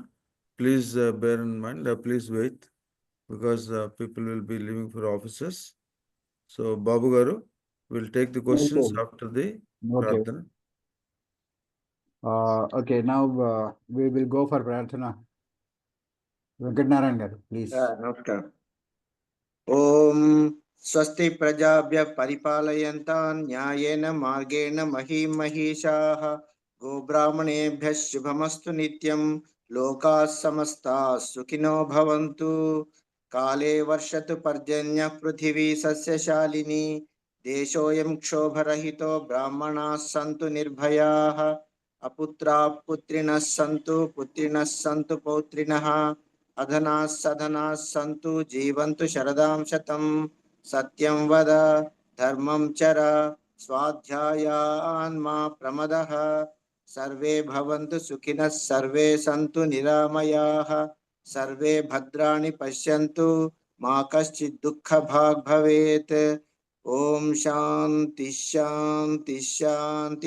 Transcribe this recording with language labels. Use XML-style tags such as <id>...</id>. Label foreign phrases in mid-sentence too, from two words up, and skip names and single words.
<en>Please bear in mind, please wait, because people will be leaving for offices. So, Babu Garu, we'll take the questions after the Prarthana. Okay, now we will go for Prarthana. Venkatnarayan garu, please.</en> <sa>Namaskar. ओम् स्वस्ति प्रजाभ्यः परिपालयन्तां न्यायेन मार्गेण महीं महीशाः गोब्राह्मणेभ्यः शुभमस्तु नित्यं लोकाः समस्ताः सुखिनो भवन्तु काले वर्षतु पर्जन्यः पृथिवी सस्य शालिनी देशोऽयं क्षोभरहितो ब्राह्मणाः सन्तु निर्भयाः अपुत्राः पुत्रिणः सन्तु पुत्रिणः सन्तु पौत्रिणः अधनाः सधनाः सन्तु जीवन्तु शरदां शतं सत्यं वद ధర్మం చర స్వాధ్యాయాన్ మా ప్రమదః సర్వే భవంతు సుఖినః సర్వే సంతు నిరామయాః సర్వే భద్రాణి పశ్యంతు మా కశ్చిత్ దుఃఖభాగ్ భవేత్. ఓం శాంతి శాంతి శాంతి.</sa>